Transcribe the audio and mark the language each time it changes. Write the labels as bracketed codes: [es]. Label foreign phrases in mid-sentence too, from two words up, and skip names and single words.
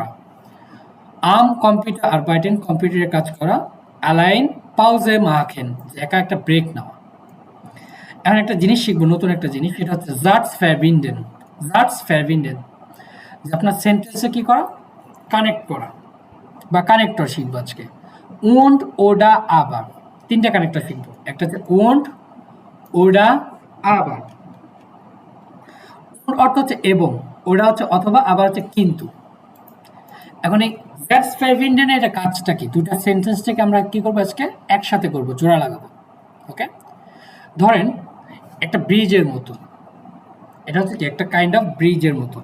[de] am Computer arbeiten [bn] কম্পিউটারে কাজ করা, [de] eine Pause machen, [bn] যে একা একটা ব্রেক নেওয়া। এখন একটা জিনিস শিখবো, নতুন একটা জিনিস, সেটা হচ্ছে [de] Satz verbinden. Satz verbinden, [bn] যে আপনার সেন্টেন্সে কি করা, কানেক্ট করা বা কানেক্টর শিখবো আজকে। [de] und oder aber, [bn] তিনটা কানেক্টর শিখবো, একটা হচ্ছে [de] und oder aber। [bn] অর্থ হচ্ছে এবং, ওটা হচ্ছে অথবা, আবার হচ্ছে কিন্তু। এখন এই [de] Satz verbinden [bn] এর কাজটা কি, দুটা সেন্টেন্স থেকে আমরা কি করবো আজকে একসাথে করবো, জোড়া লাগাবো। ওকে, ধরেন একটা ব্রিজের মতো, এটা হচ্ছে কি একটা [en] kind of [bn] ব্রিজের মতো।